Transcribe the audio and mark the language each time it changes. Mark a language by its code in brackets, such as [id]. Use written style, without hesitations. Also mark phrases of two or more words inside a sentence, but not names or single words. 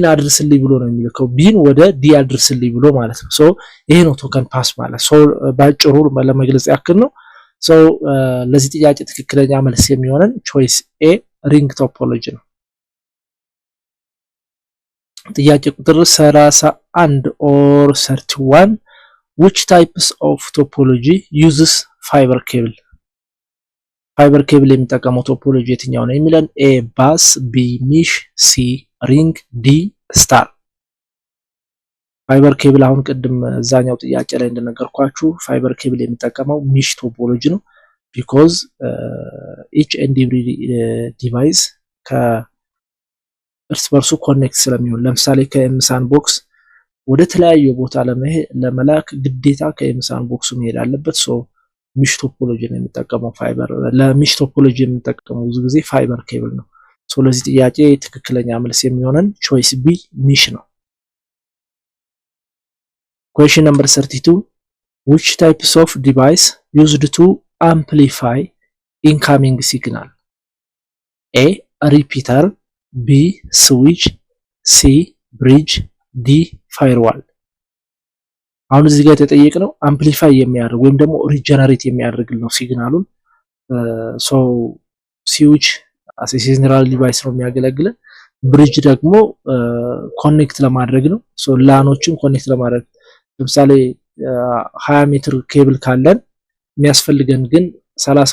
[am] አድርስልኝ ብሎ ነው የሚልከው፣ ቢን ወደ ዲ አድርስልኝ ብሎ ማለት ነው። ሶ ይሄ ነው [en] token pass [am] ማለት። ሶ ባጭሩ ለመግለጽ ያክል ነው። ሶ ለዚህ ጥያቄ ትክክለኛ መልስ የሚሆነን [en] choice A ring topology [am] ነው። ጥያቄ ቁጥር [en] 31 or 31 which types of topology uses fiber cable? fiber cable [am] የሚጠቀመው ቶፖሎጂ የትኛው ነው የሚለን [en] A bus, B mesh, C ring, D star። fiber cable [am] አሁን ቅድም እዛኛው ጥያቄ ላይ እንደነገርኳችሁ [en] fiber cable [am] የሚጠቀመው [en] mesh topology [am] ነው። [en] because each and every device [am] ከእርስ በርሱ ኮኔክት ስለሚሆን ለምሳሌ ከኤምሳን ቦክስ ወደ ተለያየ ቦታ ለመላክ ግዴታ ከኤምሳን ቦክሱ መሄድ አለበት። [en] so mesh topology [am] ነው የሚጠቀመው ፋይበር። ለሚሽ ቶፖሎጂ የሚጠቀመው ብዙ ጊዜ [en] fiber cable [am] ነው። ሶ ለዚህ ጥያቄ ትክክለኛ መልስ የሚሆነን [en] choice B mesh [am] ነው። [en] question number 32 which types of device used to amplify incoming signal? A repeater, B switch, C bridge, D firewall። [am] አሁን እዚህ ጋር የተጠየቀው አምፕሊፋይ የሚያደርግ ወይም ደግሞ ሪጀነሬት የሚያደርግ ነው ሲግናሉን። [en] so switch as central device [am] ነው የሚያገለግለን። ብሪጅ ደግሞ ኮኔክት ለማድረግ ነው። ሶ ላኖችን ኮኔክት ለማድረግ ለምሳሌ 20 ሜትር ኬብል ካለን የሚያስፈልገን ግን 30